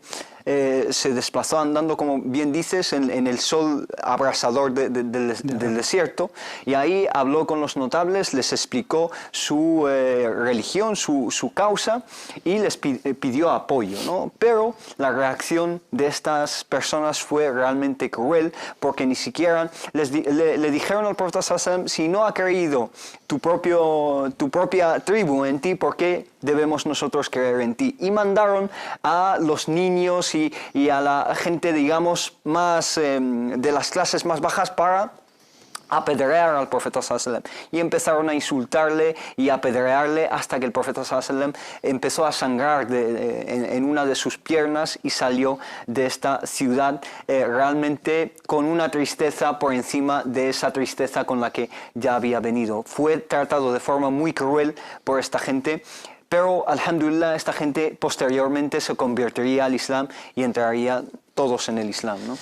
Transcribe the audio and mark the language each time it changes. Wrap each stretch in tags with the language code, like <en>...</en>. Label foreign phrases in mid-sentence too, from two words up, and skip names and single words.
<es>Se desplazó andando, como bien dices, en el sol abrasador del desierto, y ahí habló con los notables, les explicó su religión, su causa, y les pidió apoyo, ¿no? Pero la reacción de estas personas fue realmente cruel, porque ni siquiera le dijeron al profeta</es> <ar>صلى الله عليه وسلم:</ar> <es>si no ha creído tu propia tribu en ti, ¿por qué debemos nosotros creer en ti? Y mandaron a los niños y a la gente, digamos, más de las clases más bajas para apedrear al profeta</es> <ar>صلى الله عليه وسلم,</ar> <es>y empezaron a insultarle y apedrearle hasta que el profeta</es> <ar>صلى الله عليه وسلم</ar> <es>empezó a sangrar en una de sus piernas y salió de esta ciudad realmente con una tristeza por encima de esa tristeza con la que ya había venido. Fue tratado de forma muy cruel por esta gente, pero alhamdulillah esta gente posteriormente se convertiría al Islam y entraría todos en el Islam, ¿no?</es>